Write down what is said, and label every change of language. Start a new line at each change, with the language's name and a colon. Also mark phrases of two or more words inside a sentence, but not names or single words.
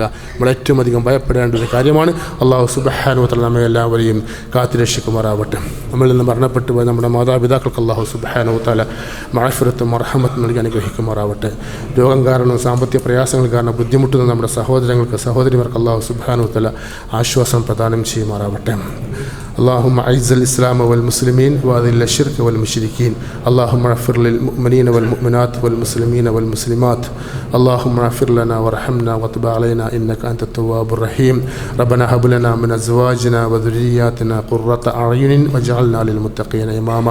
Malayalam: നമ്മൾ ഏറ്റവും അധികം ഭയപ്പെടേണ്ട ഒരു കാര്യമാണ്. അല്ലാഹു
Arabic: سبحانه وتعالى
Malayalam: നമ്മെ എല്ലാവരെയും കാത്തുരക്ഷിക്കുമാറാവട്ടെ. നമ്മളിൽ നിന്ന് മരണപ്പെട്ടു പോയ നമ്മുടെ മാതാപിതാക്കൾക്ക് അല്ലാഹു
Arabic: سبحانه وتعالى
Malayalam: മഅഫിറത്തും മർഹമത്തും നൽകി അനുഗ്രഹിക്കുമാറാവട്ടെ. രോഗം കാരണം, സാമ്പത്തിക പ്രയാസങ്ങൾ കാരണം ബുദ്ധിമുട്ടുന്ന നമ്മുടെ സഹോദരങ്ങൾക്ക്, സഹോദരിമാർക്ക് അല്ലാഹു
Arabic: سبحانه وتعالى
Malayalam: ആശ്വാസം പ്രദാനം ചെയ്യുമാറാവട്ടെ.
Arabic: اللهم أعز الإسلام والمسلمين وأذل الشرك والمشركين. اللهم اغفر للمؤمنين والمؤمنات والمسلمين والمسلمات. اللهم اغفر لنا وارحمنا وتب علينا إنك أنت التواب الرحيم. ربنا هب لنا من أزواجنا وذرياتنا قرة أعين واجعلنا للمتقين إماما.